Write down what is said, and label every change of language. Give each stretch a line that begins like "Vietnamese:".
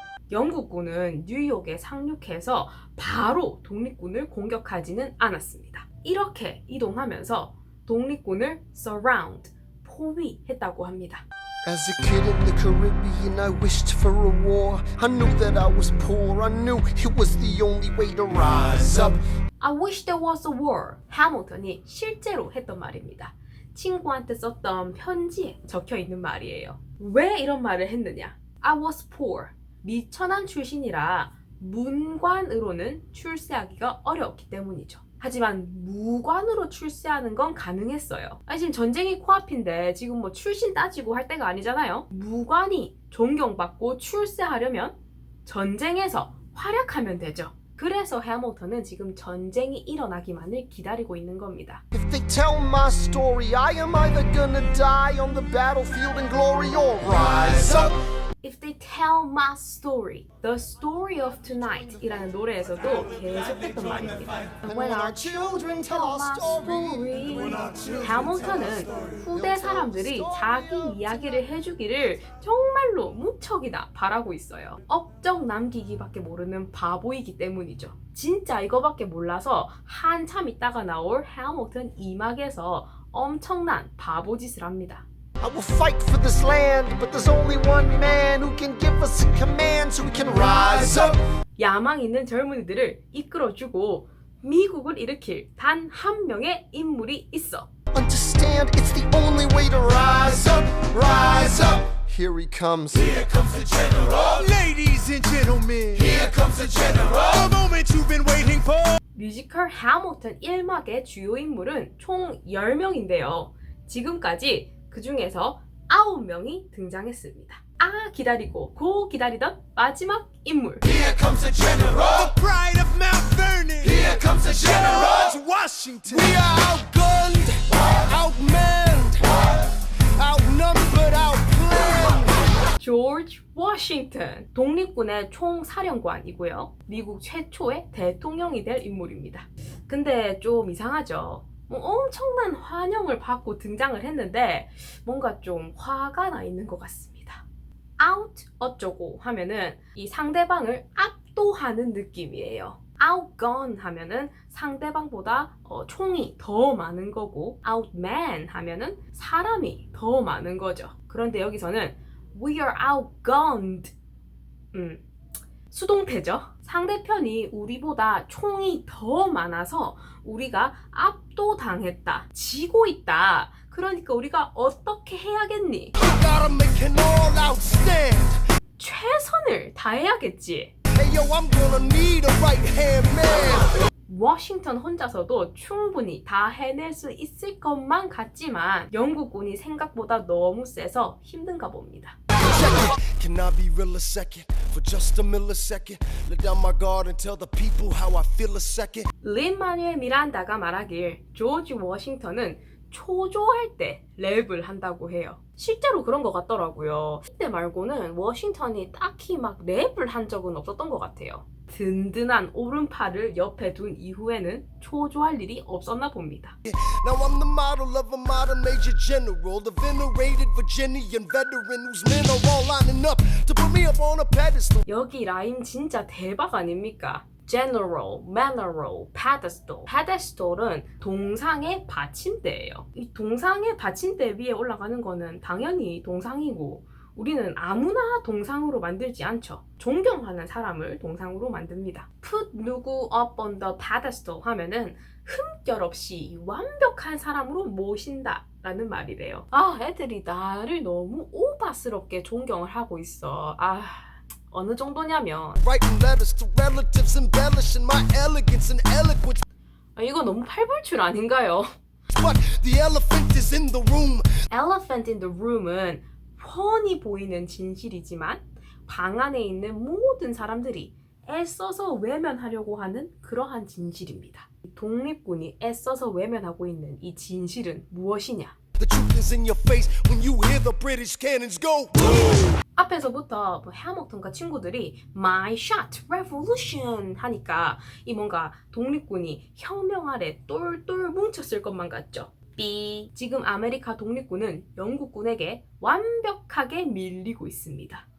Korean: 영국군은 뉴욕에 상륙해서 바로 독립군을 공격하지는 않았습니다. 이렇게 이동하면서 독립군을 surround, 포위했다고 합니다.
English: As a kid in the Caribbean, I wished for a war. I knew that I was poor. I knew it was the only way to rise up. I wish there was a war.
Korean: 해밀턴이 실제로 했던 말입니다. 친구한테 썼던 편지에 적혀 있는 말이에요. 왜 이런 말을 했느냐?
English: I was poor.
Korean: 미천한 출신이라 문관으로는 출세하기가 어려웠기 때문이죠. 하지만 무관으로 출세하는 건 가능했어요. 아니 지금 전쟁이 코앞인데 지금 뭐 출신 따지고 할 때가 아니잖아요. 무관이 존경받고 출세하려면 전쟁에서 활약하면 되죠. 그래서 해밀턴은 지금 전쟁이 일어나기만을 기다리고 있는 겁니다.
English: If they tell my story, I am either gonna die on the battlefield in glory or rise up. If they tell my story, the story of tonight
Korean: 이라는 노래에서도 계속했던 말입니다.
English: When our children tell my story.
Korean: 해밀턴은 후대 사람들이 자기 이야기를 해주기를 정말로 무척이나 바라고 있어요. 업적 남기기밖에 모르는 바보이기 때문이죠. 진짜 이거밖에 몰라서 한참 있다가 나올 해밀턴 2막에서 엄청난 바보짓을 합니다.
English: I will fight for this land, but there's only one man who can give us a command so we can rise up.
Korean: 야망 있는 젊은이들을 이끌어주고 미국을 일으킬 단 한 명의 인물이 있어.
English: Understand, it's the only way to rise up, rise up. Here he comes. Here comes the general. Ladies and gentlemen, Here comes the general. the moment you've been waiting for.
Korean: 뮤지컬 해밀턴 1막의 주요 인물은 총 10명인데요. 지금까지 그 중에서 9명이 등장했습니다. 아 기다리고 고 기다리던 마지막 인물.
English: Here comes the general. The pride of Mount Vernon. Here comes the general. George Washington. We are outgunned, outmanned, outnumbered, outplanned.
Korean: 조지 워싱턴, 독립군의 총사령관이고요. 미국 최초의 대통령이 될 인물입니다. 근데 좀 이상하죠. 엄청난 환영을 받고 등장을 했는데 뭔가 좀 화가 나 있는 것 같습니다. out 어쩌고 하면은 이 상대방을 압도하는 느낌이에요. outgun 하면은 상대방보다 총이 더 많은 거고 outman 하면은 사람이 더 많은 거죠. 그런데 여기서는
English: we are outgunned.
Korean: 수동태죠. 상대편이 우리보다 총이 더 많아서 우리가 압도당했다. 지고 있다. 그러니까 우리가 어떻게 해야겠니?
English: Gotta make an all-out stand.
Korean: 최선을 다해야겠지.
English: Hey yo, I'm gonna need a right-hand man.
Korean: 워싱턴 혼자서도 충분히 다 해낼 수 있을 것만 같지만 영국군이 생각보다 너무 세서 힘든가 봅니다.
English: Can I be real a second? For just a millisecond. Let down my guard and tell the people how I feel a second.
Korean: 린 마뉴엘 미란다가 말하길 조지 워싱턴은 초조할 때 랩을 한다고 해요. 실제로 그런 것 같더라고요. 이때 말고는 워싱턴이 딱히 막 랩을 한 적은 없었던 것 같아요. 든든한 오른팔을 옆에 둔 이후에는 초조할 일이 없었나 봅니다.
English: Now I'm the model of a modern major general, the venerated Virginian veteran whose men are all lining up to put me up on a pedestal.
Korean: 여기 라임 진짜 대박 아닙니까?
English: General, Mineral, Pedestal.
Korean: Pedestal은 동상의 받침대예요. 이 동상의 받침대 위에 올라가는 거는 당연히 동상이고 우리는 아무나 동상으로 만들지 않죠. 존경하는 사람을 동상으로 만듭니다. Put 누구
English: up on the pedestal
Korean: 하면은 흠결 없이 완벽한 사람으로 모신다 라는 말이래요. 애들이 나를 너무 오바스럽게 존경을 하고 있어. 어느 정도냐면
English: Writing letters to relatives, embellishing my elegance and eloquence.
Korean: 이거 너무 팔불출 아닌가요?
English: But the elephant is in the room.
Korean: Elephant in the room은 훤히 보이는 진실이지만 방 안에 있는 모든 사람들이 애써서 외면하려고 하는 그러한 진실입니다. 독립군이 애써서 외면하고 있는 이 진실은 무엇이냐?
English: The truth is in your face when you hear the British cannons go.
Korean: 앞에서부터 해머턴과 친구들이 My shot, revolution 하니까 이 뭔가 독립군이 혁명 아래 똘똘 뭉쳤을 것만 같죠. B. 지금 아메리카 독립군은 영국군에게 완벽하게 밀리고 있습니다.